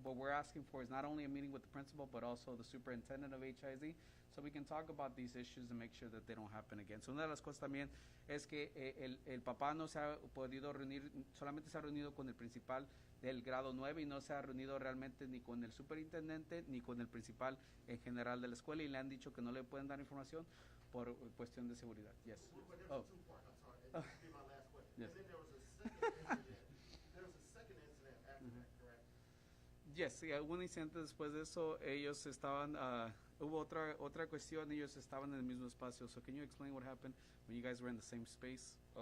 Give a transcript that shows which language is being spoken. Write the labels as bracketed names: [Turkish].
[English] What we're asking for is not only a meeting with the principal, but also the superintendent of HIZ, so we can talk about these issues and make sure that they don't happen again. [Spanish] So una de las cosas también es que el papá no se ha podido reunir, solamente se ha reunido con el principal del grado 9 y no se ha reunido realmente ni con el superintendente ni con el principal en general de la escuela, y le han dicho que no le pueden dar información por cuestión de seguridad. [English] Yes. But there Oh. was two parts, I'm sorry, and this will be my last question. Yes. And then there was a second incident, there was a second incident after that, correct? [Spanish] Yes, sí, hubo un incidente después de eso. Ellos estaban, hubo otra cuestión, ellos estaban en el mismo espacio. [English] So can you explain what happened when you guys were in the same space?